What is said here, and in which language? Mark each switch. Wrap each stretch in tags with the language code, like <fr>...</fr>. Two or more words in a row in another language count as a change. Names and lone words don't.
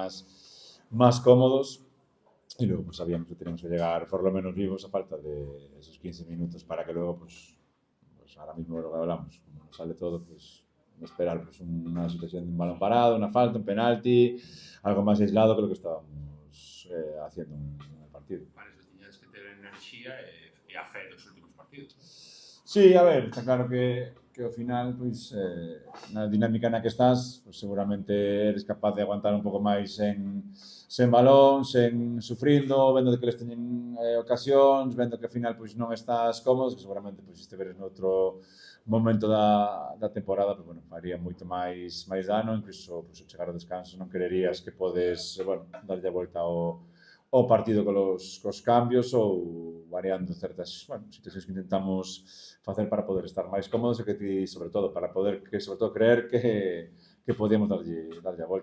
<es>más cómodos, y luego pues sabíamos que teníamos que llegar por lo menos vivos a falta de esos 15 minutos para que luego pues ahora mismo lo que hablamos, como nos sale todo, pues esperar pues una situación de un balón parado, una falta, un penalti, algo más aislado que lo que estábamos haciendo en el partido.</es> <gl>Parece que tiñades que ter enerxía e a fe dos últimos partidos. Sí, a ver, está claro que ao final, pois, na dinámica na que estás, pois seguramente eres capaz de aguantar un pouco máis sen balón, sen sufrindo, vendo que les teñen ocasións, vendo que ao final pois non estás cómodo, que seguramente pois se estiveres noutro momento da temporada, pois, bueno, faría moito máis dano, incluso pois, ao chegar ao descanso non quererías que podes, bueno, darlle a volta ao partido cos cambios ou variando certas, bueno, situacións que intentamos facer para poder estar máis cómodos e que ti, sobre todo, para poder sobre todo creer que podíamos darlle a volta.</gl>